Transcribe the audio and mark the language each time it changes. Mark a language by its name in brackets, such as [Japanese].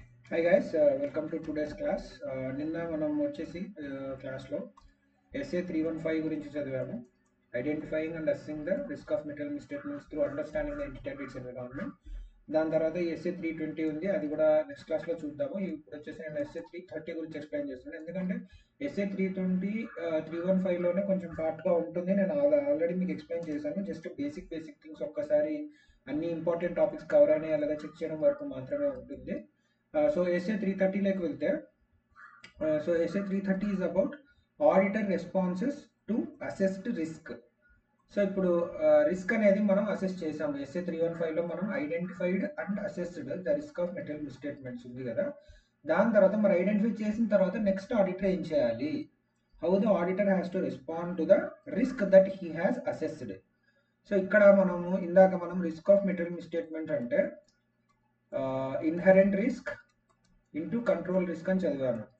[English] Hi guys, welcome to today's class. [Telugu] నిన్న మనం వచ్చేసి క్లాస్లో ఎస్ఏ 315 గురించి చదివాము. [English] Identifying and assessing the risk of material misstatements through understanding the entity and its environment. [Telugu] దాని తర్వాత ఎస్ఏ 320 ఉంది, అది కూడా నెక్స్ట్ క్లాస్లో చూద్దాము. ఇప్పుడు వచ్చేసి నేను ఎస్ఏ 330 గురించి ఎక్స్ప్లెయిన్ చేస్తున్నాను, ఎందుకంటే ఎస్ఏ 320 315లోనే కొంచెం పార్ట్గా ఉంటుంది. నేను ఆల్రెడీ మీకు ఎక్స్ప్లెయిన్ చేశాను. జస్ట్ బేసిక్ థింగ్స్ ఒక్కసారి అన్ని ఇంపార్టెంట్ టాపిక్స్ కవర్ అయినాయి అలాగే చెక్ చేయడం వరకు మాత్రమే ఉంటుంది. [English] So essay 330 like వెళ్తే so essay 330 is about auditor responses to assessed risk. [Telugu] So ఇప్పుడు రిస్క్ అనేది మనం అసెస్ చేసాము. [English] SA 315లో మనం identified and assessed the risk of material misstatements [Telugu] ఉంది కదా. దాని తర్వాత మరి ఐడెంటిఫై చేసిన తర్వాత నెక్స్ట్ ఆడిటర్ ఏం చేయాలి? [English] How the auditor has to respond to the risk that he has assessed. [Telugu] So ఇక్కడ మనము ఇందాక మనం రిస్క్ ఆఫ్ మెటీరియల్ మిస్టేట్మెంట్ అంటే inherent risk into control risk అని చదివాను.